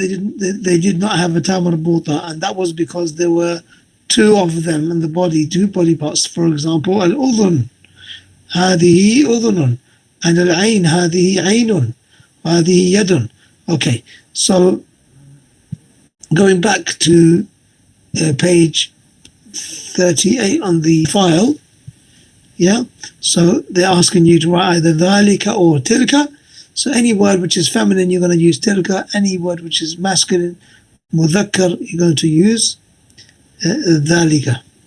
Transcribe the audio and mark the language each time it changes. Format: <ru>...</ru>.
<en>They did not have a ta marbuta, and that was because there were two of them in the body, two body parts. For example,</en> <ar>al-udhun, هذه أذن, and al-ain, هذه عين, هذه يد.</ar> <en>Okay, so going back to page 38 on the file, yeah, so they're asking you to write either dhalika or tilka. So any word which is feminine, you're going to use tilka. Any word which is masculine, mudhakkar, you're going to use dhalika.</en>